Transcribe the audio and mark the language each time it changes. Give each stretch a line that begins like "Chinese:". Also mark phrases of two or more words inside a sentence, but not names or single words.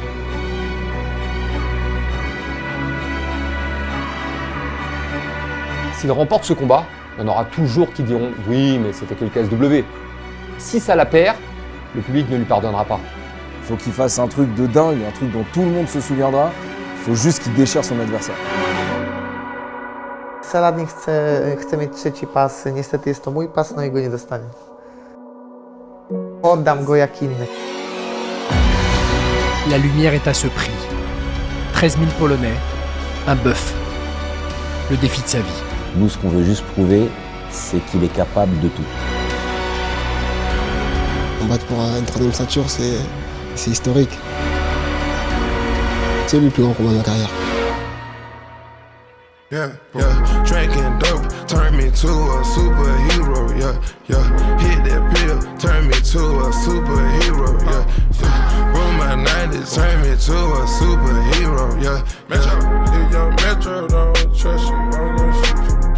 French: S'il remporte ce combat, il y en aura toujours qui diront « oui, mais c'était que le KSW ». Si ça la perd, le public ne lui pardonnera pas. Il faut qu'il fasse un truc de dingue, un truc dont tout le monde se souviendra. Il faut juste qu'il déchire son adversaire.
Polish: Saladin chce mieć trzeci pas, niestety jest to mój pas, no i go nie dostanie. Oddam go jak inny.
French: La lumière est à ce prix. 13 000 Polonais, un bœuf. Le défi de sa vie. Nous, ce qu'on veut juste prouver, c'est qu'il est capable de tout. Combattre pour une troisième ceinture, c'est historique. C'est le plus grand combat de ma carrière.
English: Yeah, yeah, drinking dope, turn me to a superhero, yeah, yeah. Hit that pill, turn me to a superhero, yeah, yeah. Roll my 90s, turn me to a superhero, yeah. Metro, if young Metro don't trust you, I'm gonna shoot you.